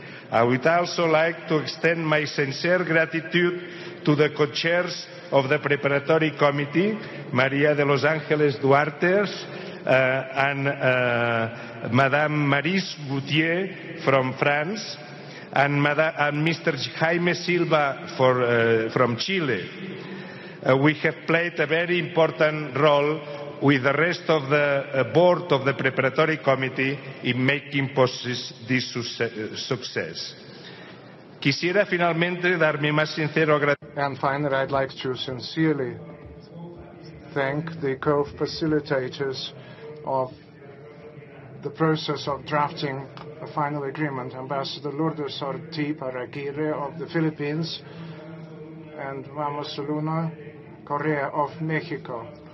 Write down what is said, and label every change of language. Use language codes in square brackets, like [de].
[en] I would also like to extend my sincere gratitude to the co-chairs of the preparatory committee, Maria de los Angeles Duarte and Madame Maryse Bouthier from France, and Mr. Jaime Silva from Chile. We have played a very important role with the rest of the board of the preparatory committee in making possible this success. [es] Quisiera finalmente dar mi más sincero agradecimiento. [en] And finally, I'd like to sincerely thank the co-facilitators of the process of drafting a final agreement, Ambassador Lourdes Ortiz Paraguirre of the Philippines, and Vamos Luna Correa of Mexico.